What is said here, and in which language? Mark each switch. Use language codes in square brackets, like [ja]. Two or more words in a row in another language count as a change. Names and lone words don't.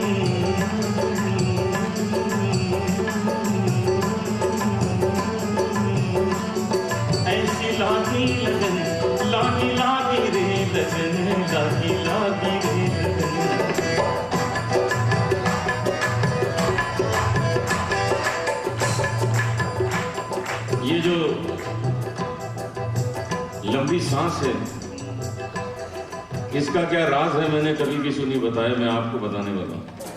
[hi] ऐसी लागी लगन, लागी लागी रे लगन, लागी लागी रे लगन। ये जो लंबी सांस है, इसका क्या राज है मैंने कभी किसी नहीं बताया, मैं आपको बताने वाला हूं।